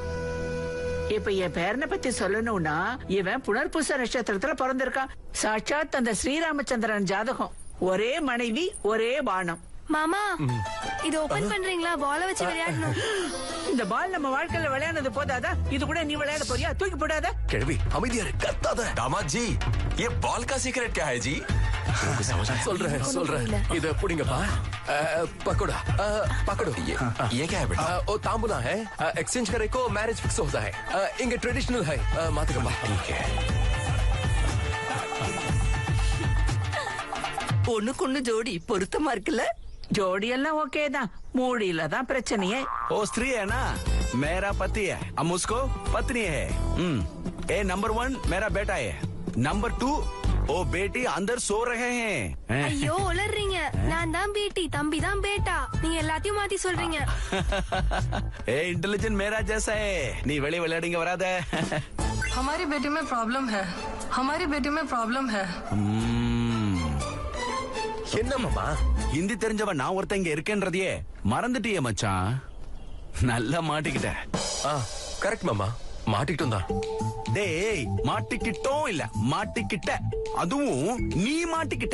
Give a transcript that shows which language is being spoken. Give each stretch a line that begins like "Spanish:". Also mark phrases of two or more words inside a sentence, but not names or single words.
Tamil: இப்ப என் பேரனை பத்தி சொல்லணும்னா, இவன் புனர்பூச நட்சத்திரத்துல பிறந்திருக்கான். சாட்சாத் அந்த ஸ்ரீராமச்சந்திரன் ஜாதகம். ஒரே மனைவி, ஒரே பானம். மாமா, இது ஓபன் பண்றீங்களா? பால வச்சு விளையாடணும். இந்த பால் நம்ம வாழ்க்கையில விளையாடுறது போதாதா? இது கூட நீ விளையாட போறியா? தூக்கி போடாத. கேள்வி அமைதியா கத்தாத।
Hindi: दामाद जी, ये बॉल का सीक्रेट क्या है जी?
Tamil: சொல்றேன் இத புடிங்கப்பா।
Hindi: पकड़ा पकड़ो। ये क्या है बेटा? ओ तांबुला है, एक्सचेंज करे को
English: marriage fix
Hindi: होता है। इंगे ट्रेडिशनल है मातकम्मा। ठीक है।
Tamil: ஒண்ணுக்கு ஜோடி பொருத்தமா இருக்குல்ல? ஜோடி எல்லாம் ஓகே தான், மூடியில தான் பிரச்சனையே।
Hindi: ओ स्त्री है ना, मेरा पति है, हम उसको पत्नी है। ए नंबर 1 मेरा बेटा है, नंबर 2 ओ बेटी अंदर सो रहे हैं।
Tamil: ஐயோ உளறீங்க, நான் தான் பேட்டி, தம்பி தான் பேட்டா, நீங்க எல்லாத்தையும் மாத்தி சொல்றீங்க।
Hindi: ए इंटेलिजेंट मेरा जैसा है,
Tamil: நீ வெளிய விளையாடிங்க வராத।
Hindi: हमारी बेटी में प्रॉब्लम है, हमारी बेटी में प्रॉब्लम है।
Tamil: என்ன மாமா, ஹிந்தி தெரிஞ்சவன் நான் ஒருத்தன் இங்க இருக்கேன்றதையே மறந்துட்டியே மச்சான். நல்லா மாட்டிக்கிட்ட। கரெக்ட் மாமா, மாட்டிக்கிட்டோம் தான். டேய் மாட்டிக்கிட்டோம் இல்ல மாட்டிக்கிட்ட, அதுவும் நீ மாட்டிக்கிட்ட.